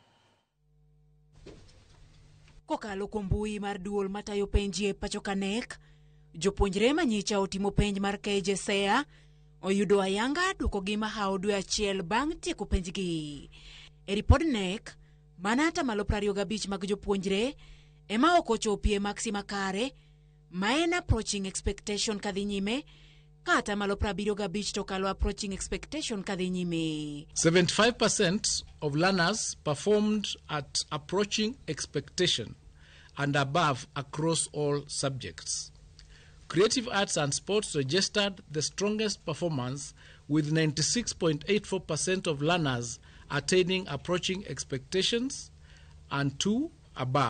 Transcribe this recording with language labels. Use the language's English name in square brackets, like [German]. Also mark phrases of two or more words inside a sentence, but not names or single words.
[Luo (Kenya and Tanzania)] Kokalo kuom mbui mar duol matayo penji e pacho kanek, jopuonjre manyicha otimo penj mar KJSEA oyudo ayanga duoko gi mahawo dwe achiel bang' tieko penjgi. E ripod NEC, mana atamalo 25 mag jopuonjre ema ok ochopie maksi makare ma en [English] approaching expectation [Luo (Kenya and Tanzania)] kadhi nyime ka atamalo 75 to kalo [English] approaching expectation [Luo (Kenya and Tanzania)] kadhi nyime. [English] 75% of learners performed at approaching expectation and above across all subjects. Creative arts and sports registered the strongest performance with 96.84% of learners attaining approaching expectations and 2 above.